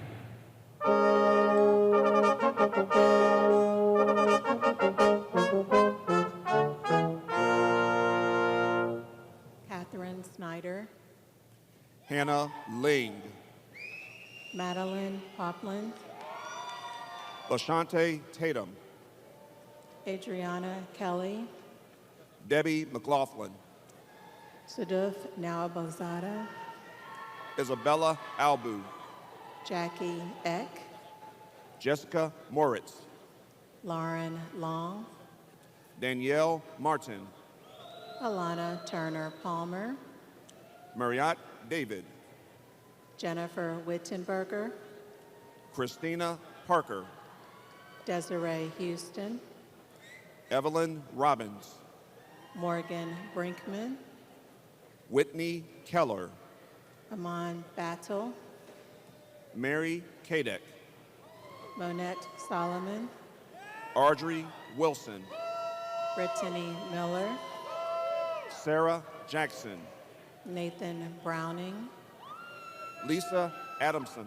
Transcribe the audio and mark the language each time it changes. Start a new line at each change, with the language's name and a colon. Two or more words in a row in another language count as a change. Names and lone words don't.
English: Catherine Snyder, Hannah Ling, Madeline Popland, Lashante Tatum, Adriana Kelly, Debbie McLaughlin, Suduf Nawabozada, Isabella Albu, Jackie Eck, Jessica Moritz, Lauren Long, Danielle Martin, Alana Turner Palmer, Marriott David, Jennifer Wittenberger, Christina Parker, Desiree Houston, Evelyn Robbins, Morgan Brinkman, Whitney Keller, Aman Battle, Mary Kadek, Monette Solomon, Audrey Wilson, Brittany Miller, Sarah Jackson, Nathan Browning, Lisa Adamson,